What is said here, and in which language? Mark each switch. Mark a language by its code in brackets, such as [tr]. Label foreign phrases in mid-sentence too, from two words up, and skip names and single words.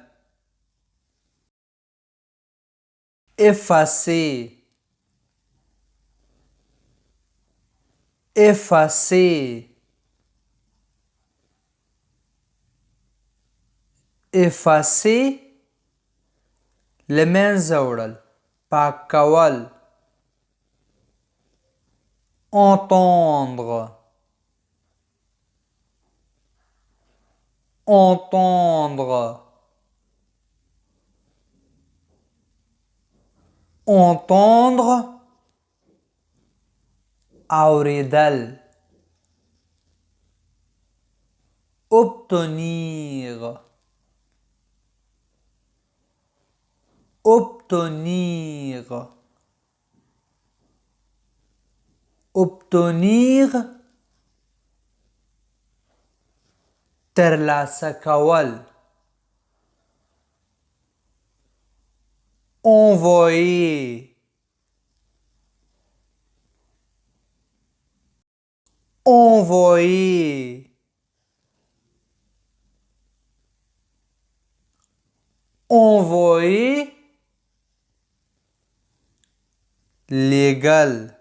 [fr] effacer effacer effacer [ps] له منځه وړل، پاک کول. [fr] entendre entendre entendre اوریدل. obtenir obtenir obtenir ترلاسه کول. envoyer envoyer envoyer légal.